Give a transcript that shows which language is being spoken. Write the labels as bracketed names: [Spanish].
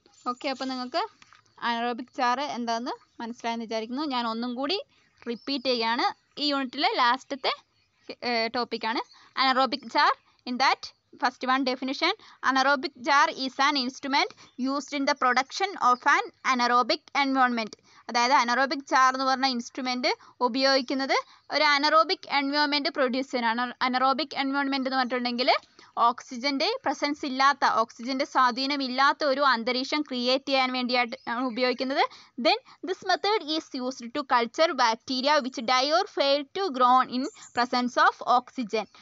[Malayalam] Okay, അപ്പോൾ നിങ്ങൾക്ക് anaerobic jar എന്താണെന്ന് മനസ്സിലായെന്ന് വിചാരിക്കുന്നു. ഞാൻ ഒന്നും കൂടി റിപ്പീറ്റ് ചെയ്യുകയാണ്. ഈ യൂണിറ്റിലെ ലാസ്റ്റത്തെ ടോപ്പിക്കാണ് anaerobic jar. [English] In that first one definition: anaerobic jar is an instrument used in the production of an anaerobic environment. [Malayalam] അതായത് അനറോബിക് ജാർ എന്ന് പറഞ്ഞ ഇൻസ്ട്രുമെന്റ് ഉപയോഗിക്കുന്നത് ഒരു അനറോബിക് എൻവയോൺമെൻറ്റ് പ്രൊഡ്യൂസ് ചെയ്യാനാണ്. അനറോബിക് എൻവയോൺമെൻറ്റ് എന്ന് പറഞ്ഞിട്ടുണ്ടെങ്കിൽ ഓക്സിജൻ്റെ പ്രസൻസ് ഇല്ലാത്ത, ഓക്സിജൻ്റെ സ്വാധീനമില്ലാത്ത ഒരു അന്തരീക്ഷം ക്രിയേറ്റ് ചെയ്യാൻ വേണ്ടിയിട്ട് ആണ് ഉപയോഗിക്കുന്നത്. [English] Then this method is used to culture bacteria which die or fail to grown in presence of oxygen.